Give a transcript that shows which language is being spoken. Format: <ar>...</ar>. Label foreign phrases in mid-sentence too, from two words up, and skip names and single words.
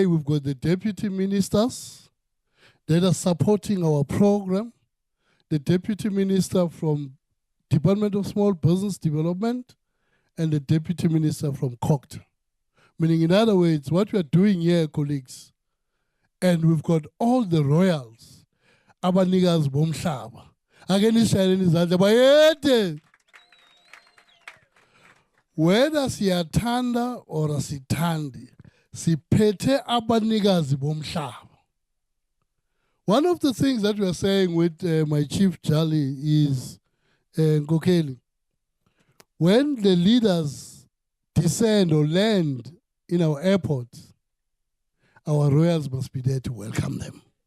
<en>We've got the deputy ministers that are supporting our program. The deputy minister from Department of Small Business Development and the deputy minister from COGTA. Meaning, in other words, what we are doing here, colleagues, and we've got all the royals,</en> <xh>abanigas bomhlaba.</xh> <en>Again, whether</en> <xh>siyathanda or asithandi, siphethe abanikazi bomhlaba.</xh> <en>One of the things that we are saying with my chief Jali is, Nkokeli, when the leaders descend or land in our airports, our royals must be there to welcome them.</en>